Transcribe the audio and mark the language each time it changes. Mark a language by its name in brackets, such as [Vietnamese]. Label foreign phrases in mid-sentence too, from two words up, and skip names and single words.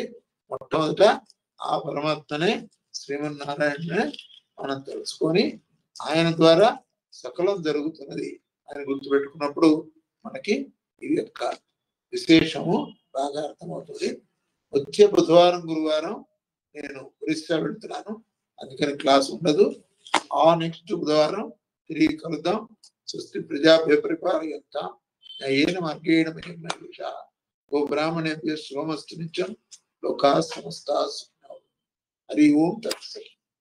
[Telugu] మొట్టమొదట ఆ పరమాత్మనే, శ్రీమన్నారాయణనే మనం తెలుసుకొని ఆయన ద్వారా సకలం జరుగుతున్నది అని గుర్తుపెట్టుకున్నప్పుడు మనకి ఇది యొక్క విశేషము బాగా అర్థమవుతుంది. వచ్చే బుధవారం, గురువారం నేను ఒరిస్సా వెళ్తున్నాను, అందుకని క్లాస్ ఉండదు. ఆ నెక్స్ట్ బుధవారం తిరిగి కలుద్దాం. [Sanskrit] స్వస్తి ప్రజాభ్య పరిపాలయంతాం న్యాయేన మార్గేణ మహిమ గో బ్రాహ్మణేభ్యః శుభమస్తు నిత్యం. లోకాః సమస్తాః సుఖినో భవంతు. హరి ఓం తత్సత్.